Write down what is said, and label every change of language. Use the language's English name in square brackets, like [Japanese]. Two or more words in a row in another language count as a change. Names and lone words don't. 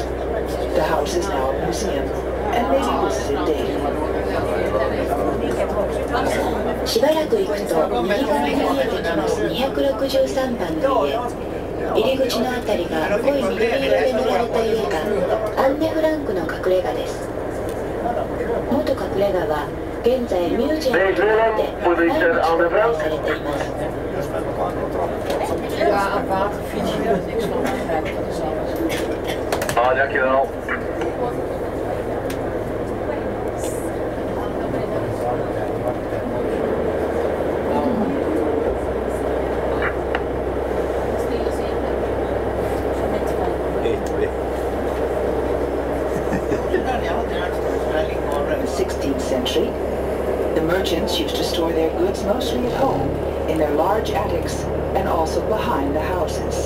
[English] The house is now a museum and may be visited daily. [Japanese] しばらく行くと右側に見えてきます263番の家。入り口のあたりが濃い緑色で塗られた家がアンネ・フランクの隠れ家です。元隠れ家は現在ミュージアムとなって毎日公開されています。 [Dutch] dankjewel. [English] In the 16th century, the merchants used to store their goods mostly at home, in their large attics, and also behind the houses.